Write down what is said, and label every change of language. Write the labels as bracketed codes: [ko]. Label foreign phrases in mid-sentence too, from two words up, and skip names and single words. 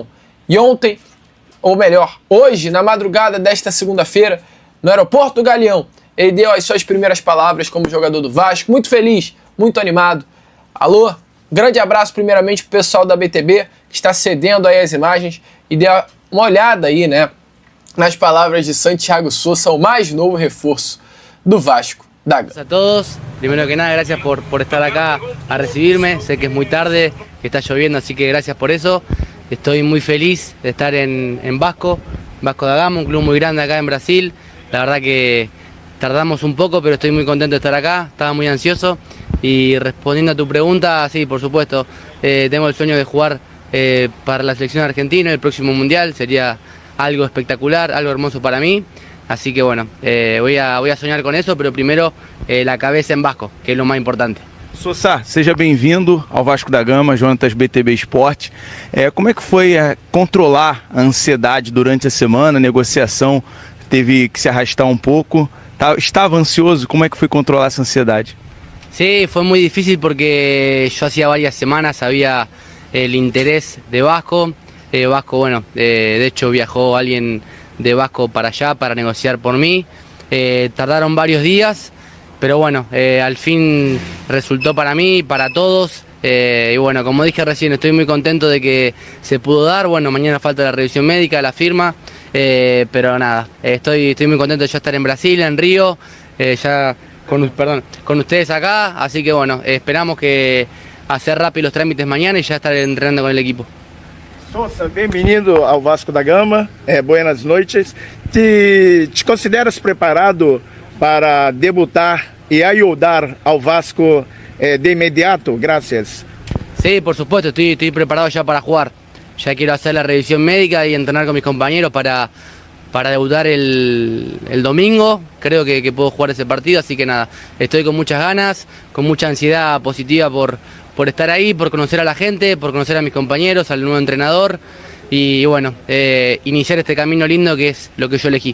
[pt] E ontem, ou melhor, hoje, na madrugada desta segunda-feira, no aeroporto do Galeão, ele deu as suas primeiras palavras como jogador do Vasco. Muito feliz, muito animado. Alô, grande abraço primeiramente pro pessoal da BTB, que está cedendo aí as imagens, e dê uma olhada aí, né, nas palavras de Santiago Sousa, o mais novo reforço do Vasco da Gama. [es] A todos, primero que nada, gracias por estar acá a recibirme. Sé que es muy tarde, que está lloviendo, así que gracias por eso. Estoy muy feliz de estar en Vasco da Gama, un club muy grande acá en Brasil. La verdad que tardamos un poco, pero estoy muy contento de estar acá, estaba muy ansioso. Y respondiendo a tu pregunta, sí, por supuesto, tengo el sueño de jugar para la selección argentina el próximo mundial. Sería algo espectacular, algo hermoso para mí. Así que bueno, voy a soñar con eso, pero primero la cabeza en Vasco, que es lo más importante. [pt] Sousa, seja bem-vindo ao Vasco da Gama, Jonatas BTB Esporte. Como é que foi controlar a ansiedade durante a semana, a negociação teve que se arrastar um pouco? Estava ansioso? Como é que foi controlar essa ansiedade? [es] Sí, fue muy difícil porque yo hacía varias semanas sabía el interés de Vasco. Vasco, bueno, de hecho viajó alguien de Vasco para allá para negociar por mí. Tardaron varios días, pero bueno, al fin resultó para mí, para todos. Y bueno, como dije recién, estoy muy contento de que se pudo dar. Bueno, mañana falta la revisión médica, la firma. Pero nada, estoy muy contento de ya estar en Brasil, en Río, ya con ustedes acá, así que bueno, esperamos que hacer rápido los trámites mañana y ya estar entrenando con el equipo. [pt] Sousa, bem-vindo ao Vasco da Gama, buenas noites. Te consideras preparado para debutar e ajudar ao Vasco de imediato? [es] Gracias. Sí, por supuesto, estoy preparado ya para jugar. Ya quiero hacer la revisión médica y entrenar con mis compañeros para debutar el domingo. Creo que puedo jugar ese partido, así que nada, estoy con muchas ganas, con mucha ansiedad positiva por estar ahí, por conocer a la gente, por conocer a mis compañeros, al nuevo entrenador y bueno, iniciar este camino lindo que es lo que yo elegí.